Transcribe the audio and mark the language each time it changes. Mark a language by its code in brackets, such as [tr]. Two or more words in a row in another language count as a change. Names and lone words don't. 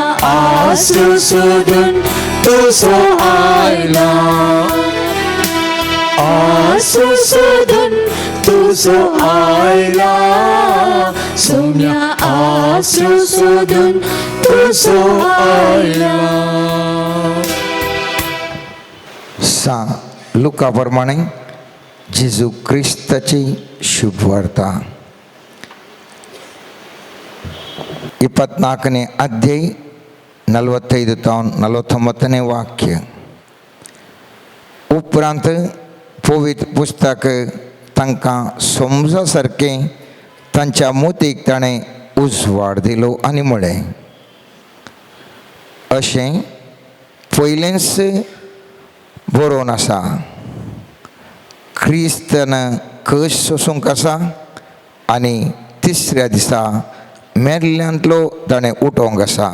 [kok] अश्रू सोदून तुजो आयला अश्रू सोदून तुजो आयला सौम्या अश्रू सोदून तुजो आयला. लुका प्रमाणे जेजू क्रिस्ताची शुभ वार्ता [kn] 24ನೇ ಅಧ್ಯಾಯ 45 to 49ನೇ [kok] वाक्य. उपरांत पवित्र पुस्तक तांकां समजा सारकें तांच्या मोतीक ताणें उजवाड दिलो आनी म्हळें, अशें पयलेंच बरोवन आसा, क्रिस्तान कश सोसूंक आसा आनी तिसऱ्या दिसा मेरल्यांतलो ताणें उठोवंक आसा.